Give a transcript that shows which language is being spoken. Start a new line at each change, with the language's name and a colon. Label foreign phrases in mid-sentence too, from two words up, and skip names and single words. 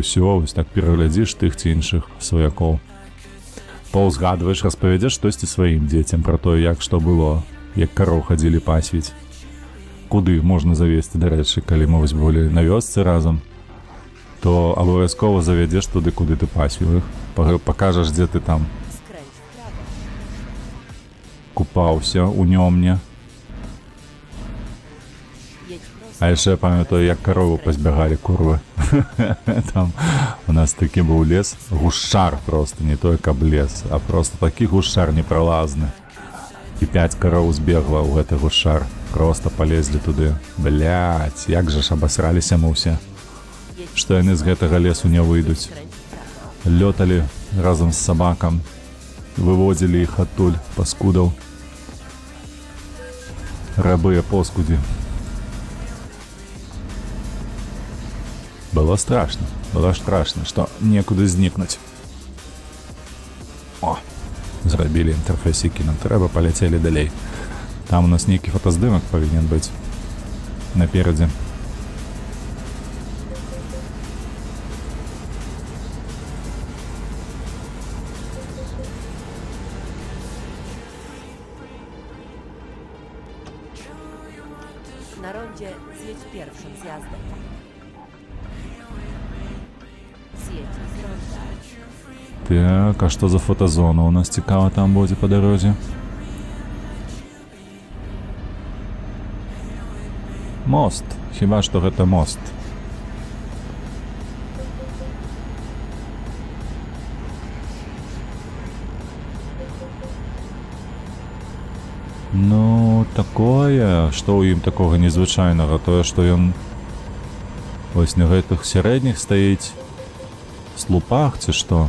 Belarusian: Усё, ось так пераглядзіш тых ці іншых сваякоў. Паўзгадваеш, распавядзеш штосьці сваім дзецям пра тое, як што было, як кароў хадзілі пасвіць. Куды можна завесці, дарэчы, калі мы вось былі на вёсцы разам, то абавязкова завядзеш туды, куды ты пасвіў іх, пакажаш, дзе ты там
Polish: Skręć w prawo.
Belarusian: купаўся у нёмне.
Polish: Jedź prosto.
Belarusian: А яшчэ я памятаю, як карову пазбягалі курвы. Там у нас такі быў лес, гушчар просто, не той каб лес, а просто такі гушчар непралазны. І 5 кароў збегла ў гэты гушчар, просто палезлі туды. Блядь, як жа ж абасраліся мы ўсе, што яны з гэтага лесу не выйдуць.
Polish: Skręć w prawo.
Belarusian: Лёталі разам з сабакам, выводзілі іх адтуль, паскудаў. Рабыя поскудзі. Было страшно, што некуды знікнуць. О, зрабілі інтэрфейсікі, нам трэба, паляцелі далей. Там у нас нейкі фотаздымак павінен быць наперадзе.
Polish: Na rondzie zjedź pierwszym zjazdem. Zjedź z ronda.
Belarusian: Так, а што за фотазона у нас цікава там будзе па дарозе? Мост. Хіба што гэта мост. Ну, такое, што ў ім такога незвычайнага, тое, што ён вось на гэтых сярэдніх стаіць слупах ці што.